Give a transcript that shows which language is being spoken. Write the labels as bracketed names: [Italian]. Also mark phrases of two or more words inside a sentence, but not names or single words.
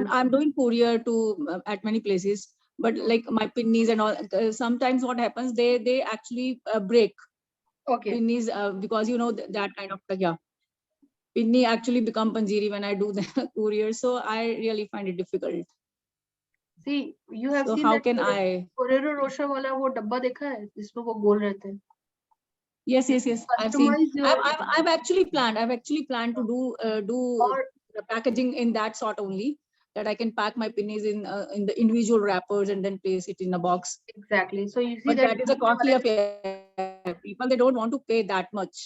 [English] I'm doing courier to at many places, but like my pinnies and all, sometimes what happens, they actually break. Okay. Pinnies, because you know that kind of, yeah. Pinni actually become panjiri when I do the courier, so I really find it difficult. See, you have So seen how that can I? [Hindi] Ferrero Rocher wala wo dabba dekha hai, जिसमें वो गोल रहते हैं. [English] Yes, I've seen. Customize your I've actually planned to do the packaging in that sort only, that I can pack my pinnies in the individual wrappers and then place it in a box. Exactly. So you see But that is a costly affair. People, they don't want to pay that much.